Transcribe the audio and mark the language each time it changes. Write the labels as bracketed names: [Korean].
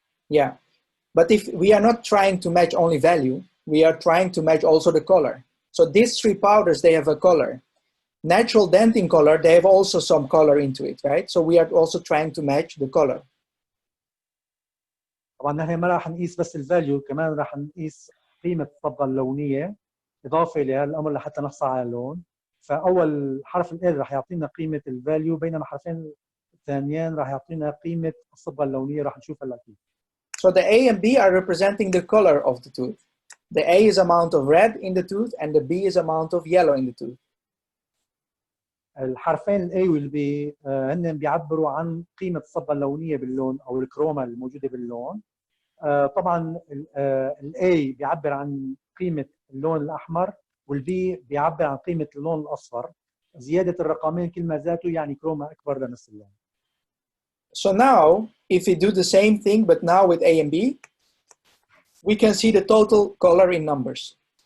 [English] Yeah, but if we are not trying to match only value, we are trying to match also the color. So these 3 powders, they have a color. Natural dentin color, they have also some color into it, right? So we are also trying to match the color. [Arabic] طبعا نحن ما راح نقيس بس الفاليو، كمان راح نقيس قيمه الصبغه اللونيه اضافه لهذا الامر لحتى نحصل على اللون. فاول حرف ال راح يعطينا قيمه الفاليو، بينما حرفين الثانيين راح يعطينا قيمه الصبغه اللونيه. راح نشوف هلا كيف. [English] So the A and B are representing the color of the tooth. The A is amount of red in the tooth and the B is amount of yellow in the tooth. [Arabic] الحرفين ال A وال B هن بيعبروا عن قيمه الصبغه اللونيه باللون او الكروما الموجوده باللون. طبعا ال A بيعبر عن قيمه اللون الاحمر، وال B بيعبر عن قيمه اللون الاصفر. زياده الرقمين كل ما زادوا يعني كروما اكبر لنفس اللون. [English] So now, if we do the same thing, but now with A and B, we can see the total color in numbers.